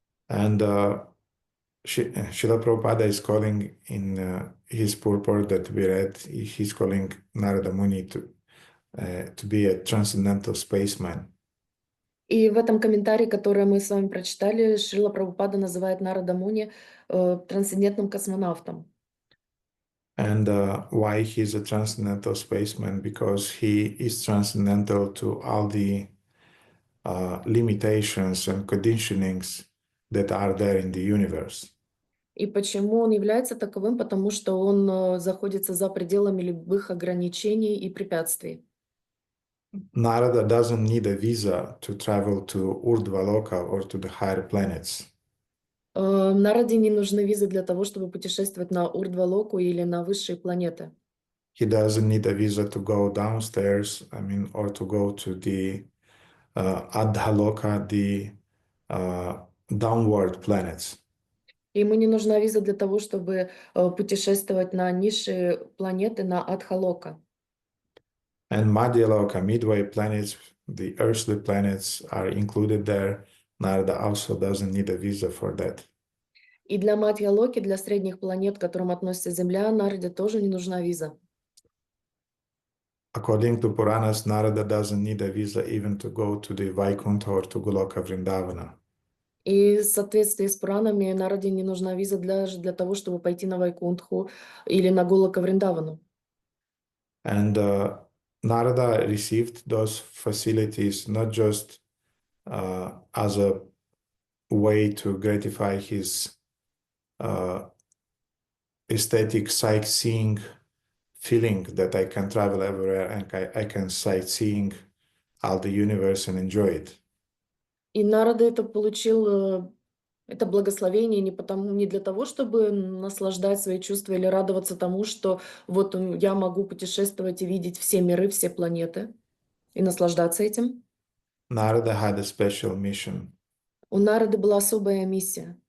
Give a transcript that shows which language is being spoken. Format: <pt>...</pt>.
<en>And Srila Prabhupada is calling in his purport that we read, he's calling Narada Muni to be a transcendental spaceman.</en> <ru>И в этом комментарии, который мы с вами прочитали, Шрила Прабхупада называет Нарада Муни трансцендентным космонавтом.</ru> <en>And why he's a transcendental spaceman? Because he is transcendental to all the limitations and conditionings that are there in the universe.</en> <ru>И почему он является таковым? Потому что он заходится за пределами любых ограничений и препятствий.</ru> <en>Narada doesn't need a visa to travel to Urdhvaloka or to the higher planets.</en> <ru>Нараде не нужны визы для того, чтобы путешествовать на Урдвалоку или на высшие планеты.</ru> <en>He doesn't need a visa to go downstairs, or to go to the Adhaloka, the downward planets.</en> <ru>Ему не нужна виза для того, чтобы путешествовать на низшие планеты, на Адхалока.</ru> <en>And Madhyaloka, midway planets, the earthly planets are included there. Narada also doesn't need a visa for that.</en> <ru>И для Мадья-Локи, для средних планет, к которым относится Земля, Нараде тоже не нужна виза.</ru> <en>According to Puranas, Narada doesn't need a visa even to go to the Vaikuntha or to Goloka Vrindavana.</en> <ru>И в соответствии с Пуранами Нараде не нужна виза даже для того, чтобы пойти на Вайкунтху или на Голока Вриндавану.</ru> <en>And Narada received those facilities not just as a way to gratify his aesthetic sightseeing feeling that I can travel everywhere and I can sightseeing all the universe and enjoy it.</en> <ru>И Нарада это получил, это благословение не для того, чтобы наслаждать свои чувства или радоваться тому, что вот я могу путешествовать и видеть все миры, все планеты и наслаждаться этим.</ru> <en>Narada had a special mission,</en> <ru>У Нарады была особая миссия,</ru>